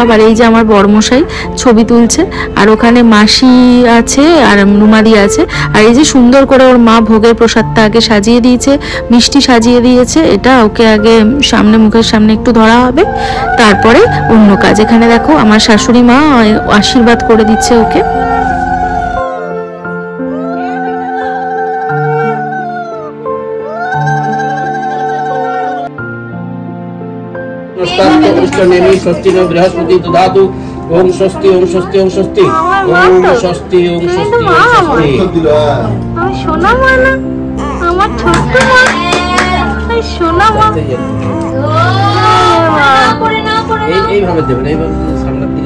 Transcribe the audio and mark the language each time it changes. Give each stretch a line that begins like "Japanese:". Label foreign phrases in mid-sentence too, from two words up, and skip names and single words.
Bangla: আর এই যে আমার বড়মশাই ছবি তুলছে, আর ওখানে মাসি আছে আর রুমাদি আছে। আর এই যে সুন্দর করে ওর মা ভোগের প্রসাদটা আগে সাজিয়ে দিয়েছে, মিষ্টি সাজিয়ে দিয়েছে। এটা ওকে আগে মুখের সামনে একটু ধরা হবে, তারপরে অন্য কাজ। এখানে দেখো আমার শাশুড়ি মা আশীর্বাদ করে দিচ্ছে ওকে।
Sanskrit: स्वस्ति नो बृहस्पति ददातु। ओम स्वस्ति ओम स्वस्ति ओम स्वस्ति ओम स्वस्ति ओम स्वस्ति ओम स्वस्ति।
Bangla: সোনা মা না, আমার ছোট্ট মা, সোনা মা। এইভাবে দেবেন, এইভাবে সামনের দিকে।